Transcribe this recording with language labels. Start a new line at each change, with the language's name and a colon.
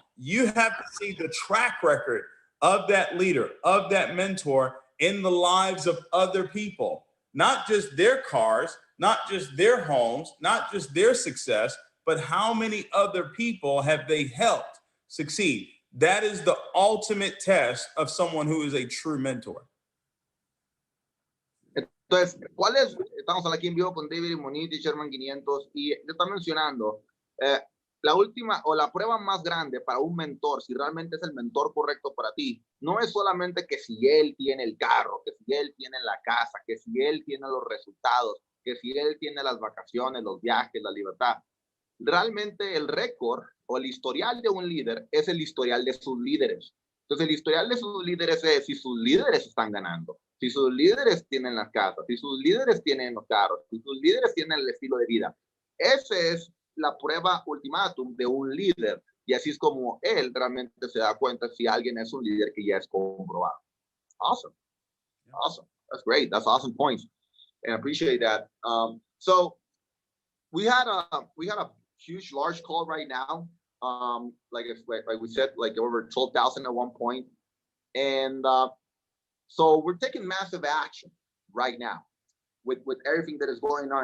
English: You have to see the track record of that leader, of that mentor in the lives of other people, not just their cars, not just their homes, not just their success, but how many other people have they helped succeed? That is the ultimate test of someone who is a true mentor.
Spanish: Entonces, estamos aquí en vivo con David Imonitie, Sherman 500, y le está mencionando, la última o la prueba más grande para un mentor, si realmente es el mentor correcto para ti, no es solamente que si él tiene el carro, que si él tiene la casa, que si él tiene los resultados, que si él tiene las vacaciones, los viajes, la libertad. Realmente el récord o el historial de un líder es el historial de sus líderes. Entonces, el historial de sus líderes es si sus líderes están ganando, si sus líderes tienen las casas, si sus líderes tienen los carros, si sus líderes tienen el estilo de vida. Esa es la prueba ultimátum de un líder. Y así es como él realmente se da cuenta si alguien es un líder que ya es comprobado.
English: Awesome. Awesome. That's great. That's awesome points. And I appreciate that. So we had a huge, large call right now. Like we said, like over 12,000 at one point. And so we're taking massive action right now with everything that is going on.